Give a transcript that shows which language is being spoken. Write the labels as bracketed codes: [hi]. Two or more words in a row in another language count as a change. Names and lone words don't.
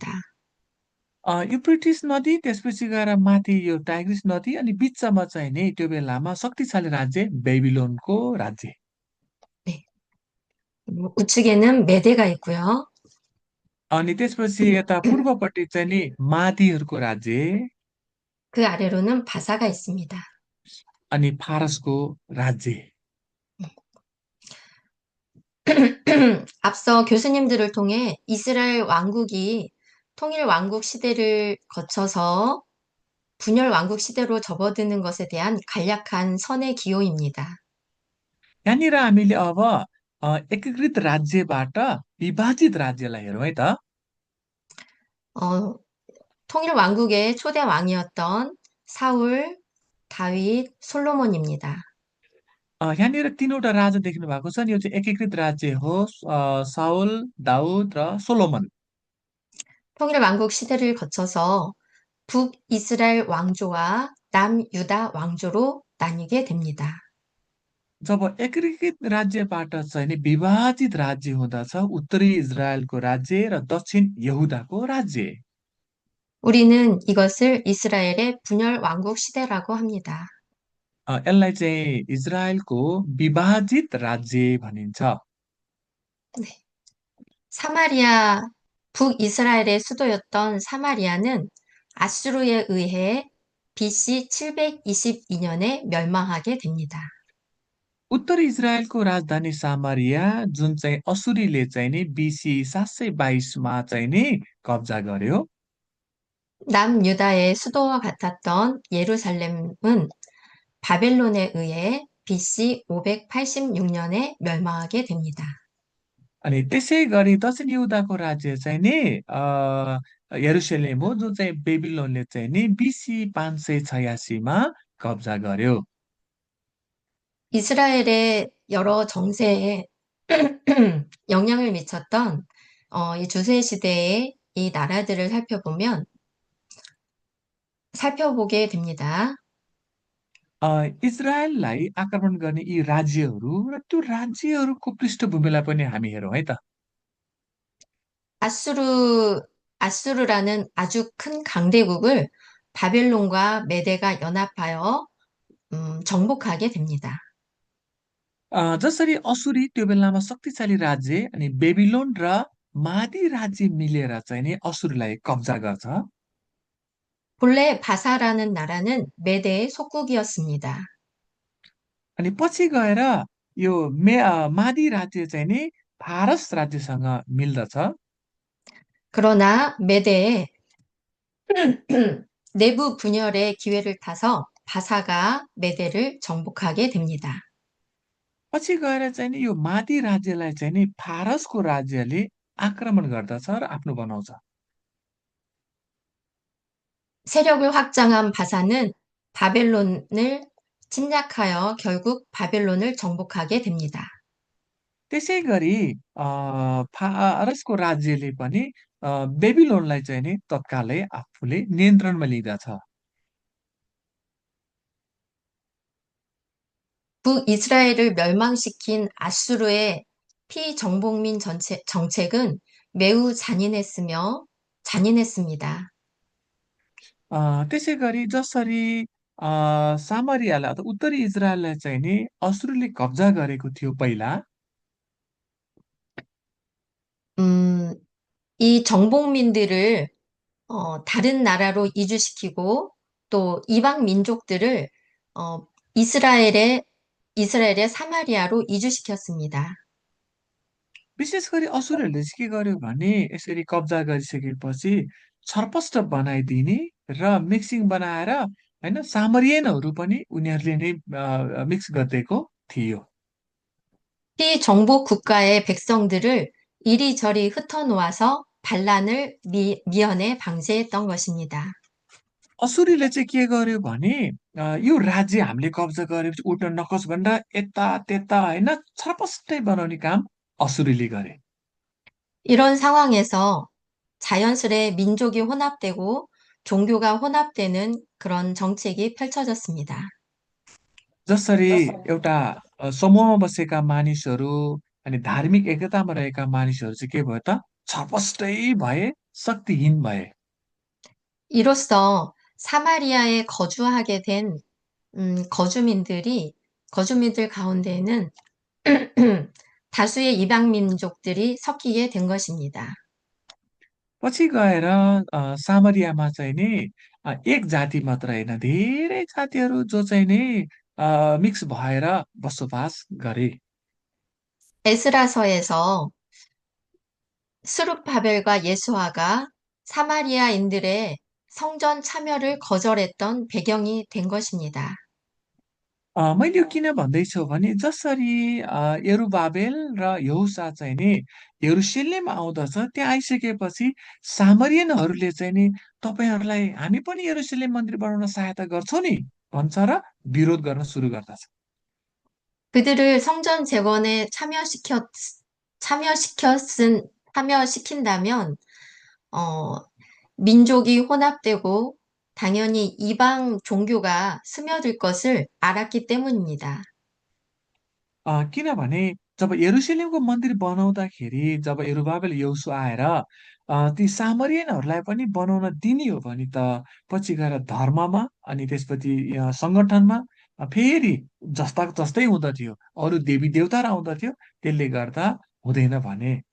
[ne] युप्रिटिस नदी, त्यसपछि गएर माथि यो टाइग्रिस नदी, अनि बिचमा चाहिँ नि त्यो बेलामा शक्तिशाली राज्य बेबिलोनको राज्य। [ko] 네, 우측에는 메대가 있고요. [ne] अनि त्यसपछि यता पूर्वपट्टि चाहिँ नि मादीहरूको राज्य, [ko] 그 아래로는 바사가 있습니다. [ne] अनि फारसको राज्य। [ko] 앞서 교수님들을 통해 이스라엘 왕국이 통일 왕국 시대를 거쳐서 분열 왕국 시대로 접어드는 것에 대한 간략한 선의 기호입니다. [ne] यहाँनिर हामीले अब एकीकृत राज्यबाट विभाजित राज्यलाई हेरौँ है त। [ko] 어, 통일 왕국의 초대 왕이었던 사울, 다윗, 솔로몬입니다. [ne] यहाँनिर तीनवटा राजा देख्नु भएको छ नि, यो चाहिँ एकीकृत राज्य हो। साउल, दाउद र सोलोमन। [ko] 통일 왕국 시대를 거쳐서 북이스라엘 왕조와 남유다 왕조로 나뉘게 됩니다. [ne] जब एकीकृत राज्यबाट चाहिँ नि विभाजित राज्य हुँदछ, उत्तरी इजरायलको राज्य र दक्षिण यहुदाको राज्य। [ko] 우리는 이것을 이스라엘의 분열 왕국 시대라고 합니다. [ne] यसलाई चाहिँ इजरायलको विभाजित राज्य भनिन्छ। [ko] 네. 사마리아, 북이스라엘의 수도였던 사마리아는 아수르에 의해 BC 722년에 멸망하게 됩니다. [ne] उत्तरी इजरायलको राजधानी सामरिया, जुन चाहिँ असुरीले चाहिँ नि बिसी 722मा चाहिँ नि कब्जा गर्यो। [ko] 남유다의 수도와 같았던 예루살렘은 바벨론에 의해 BC 586년에 멸망하게 됩니다. [ne] अनि त्यसै गरी दक्षिण यहुदाको राज्य चाहिँ नि यरुसलेम हो, जो चाहिँ बेबिलोनले चाहिँ नि बिसी 586मा कब्जा गर्यो। [ko] 이스라엘의 여러 정세에 영향을 미쳤던 이 주세 시대의 이 나라들을 살펴보게 됩니다. [ne] इजरायललाई आक्रमण गर्ने यी राज्यहरू र त्यो राज्यहरूको पृष्ठभूमिलाई पनि हामी हेरौँ है त। [ko] 아수르, 아수르라는 아주 큰 강대국을 바벨론과 메대가 연합하여 정복하게 됩니다. [ne] जसरी असुरी त्यो बेलामा शक्तिशाली राज्य, अनि बेबिलोन र मादी राज्य मिलेर चाहिँ नि असुरलाई कब्जा गर्छ। [ko] 본래 바사라는 나라는 메대의 속국이었습니다. [ne] अनि पछि गएर यो मादी राज्य चाहिँ नि फारस राज्यसँग मिल्दछ। [ko] 그러나 메대의 내부 분열의 기회를 타서 바사가 메대를 정복하게 됩니다. [ne] पछि गएर चाहिँ नि यो मादी राज्यलाई चाहिँ नि फारसको राज्यले आक्रमण गर्दछ र आफ्नो बनाउँछ। [ko] 세력을 확장한 바사는 바벨론을 침략하여 결국 바벨론을 정복하게 됩니다. [ne] त्यसै गरी फारसको राज्यले पनि बेबिलोनलाई चाहिँ नि तत्कालै आफूले नियन्त्रणमा लिँदछ। [ko] 북이스라엘을 멸망시킨 아수르의 피정복민 정책은 매우 잔인했습니다. [ne] त्यसै गरी जसरी सामरियालाई अथवा उत्तरी इजरायललाई चाहिँ नि असुरले कब्जा गरेको थियो पहिला, [ko] 음, 이 정복민들을 다른 나라로 이주시키고 또 이방 민족들을 어, 이스라엘의 이스라엘의 사마리아로 이주시켰습니다. [ne] विशेष गरी असुरहरूले चाहिँ के गर्यो भने यसरी कब्जा गरिसकेपछि छरपष्ट बनाइदिने र मिक्सिङ बनाएर होइन सामरियनहरू पनि उनीहरूले नै मिक्स गरिदिएको थियो। [ko] 피정복 국가의 백성들을 이리저리 흩어놓아서 반란을 미연에 방지했던 것입니다. [ne] असुरीले चाहिँ के गर्यो भने यो राज्य हामीले कब्जा गरेपछि उठ्न नकोस् भनेर यता त्यता होइन छरपष्टै बनाउने काम असुरीले गरे। [ko] 이런 상황에서 자연스레 민족이 혼합되고 종교가 혼합되는 그런 정책이 펼쳐졌습니다. [ne] जसरी एउटा समूहमा बसेका मानिसहरू अनि धार्मिक एकतामा रहेका मानिसहरू चाहिँ के भयो त छरपष्टै भए, शक्तिहीन भए। [ko] 이로써 사마리아에 거주하게 된 거주민들 가운데에는 다수의 이방 민족들이 섞이게 된 것입니다. [ne] पछि गएर सामरियामा चाहिँ नि एक जाति मात्र होइन धेरै जातिहरू जो चाहिँ नि मिक्स भएर बसोबास गरे। [ko] 에스라서에서 스룹바벨과 예수아가 사마리아인들의 성전 참여를 거절했던 배경이 된 것입니다. [ne] मैले यो किन भन्दैछु भने जसरी यरुबाबेल र यहोशा चाहिँ नि यरुशलेम आउँदछ त्यहाँ आइसकेपछि सामरियनहरूले चाहिँ नि तपाईँहरूलाई हामी पनि यरुशलेम मन्दिर बनाउन सहायता गर्छौँ नि भन्छ र विरोध गर्न सुरु गर्दछ। [ko] 그들을 성전 재건에 참여시킨다면, 어, 민족이 혼합되고 당연히 이방 종교가 스며들 것을 알았기 때문입니다. [ne] किनभने जब यरुशलेमको मन्दिर बनाउँदाखेरि जब यरुबाबेल यहोशू आएर ती सामरियनहरूलाई पनि बनाउन दिने हो भने त पछि गएर धर्ममा अनि त्यसपछि सङ्गठनमा फेरि जस्ताको जस्तै हुँदथ्यो, अरू देवी देवताहरू आउँदथ्यो, त्यसले गर्दा हुँदैन भने।